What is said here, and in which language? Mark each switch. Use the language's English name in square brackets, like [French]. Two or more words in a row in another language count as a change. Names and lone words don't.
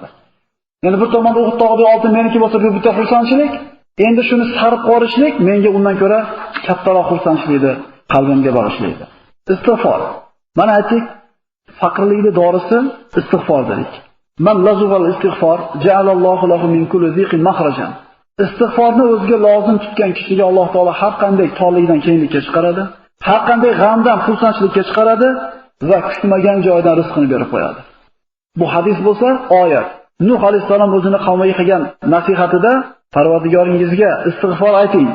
[Uzbek] Ya'ni bir tomonda Uhud tog'idagi oltin meniki bo'lsa, bu bitta xursandchilik, endi shuni sarf qilishlik menga undan ko'ra kattaroq xursandchilikni qalbimga bag'ishlaydi. Istig'for. Mana aytdik, faqirlikning dorisi istig'for dedik. [Arabic] من لزم الاستغفار جعل الله له من كل ضيق مخرجا. [Uzbek] Istig'forni o'ziga lozim tutgan kishiga Alloh taolo har qanday torlikdan kenglikka chiqaradi, har qanday g'amdan xursandchilikka chiqaradi va kutmagan joydan rizqini berib qo'yadi. Bu hadis bo'lsa, oyat. Nuh alayhisalom o'zini qavmiga qilgan nasihatida Parvardigoringizga istig'for ayting.